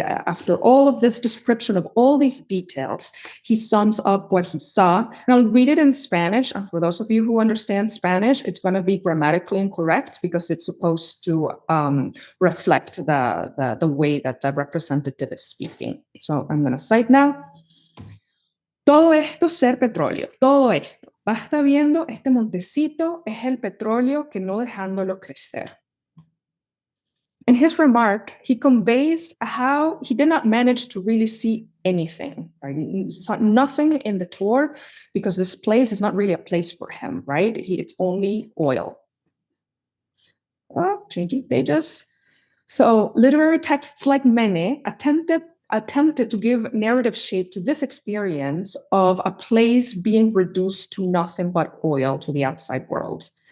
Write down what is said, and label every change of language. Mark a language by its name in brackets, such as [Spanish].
[English] After all of this description of all these details, he sums up what he saw. And I'll read it in Spanish. And for those of you who understand Spanish, it's going to be grammatically incorrect because it's supposed to reflect the way that the representative is speaking. So I'm going to cite now. [Spanish] Todo esto ser petróleo, todo esto. Basta viendo este montecito es el petróleo que no dejándolo crecer. [English] In his remark, he conveys how he did not manage to really see anything. Right? He saw nothing in the tour because this place is not really a place for him, right? It's only oil. Changing pages. So literary texts like Mene attempted to give narrative shape to this experience of a place being reduced to nothing but oil to the outside world.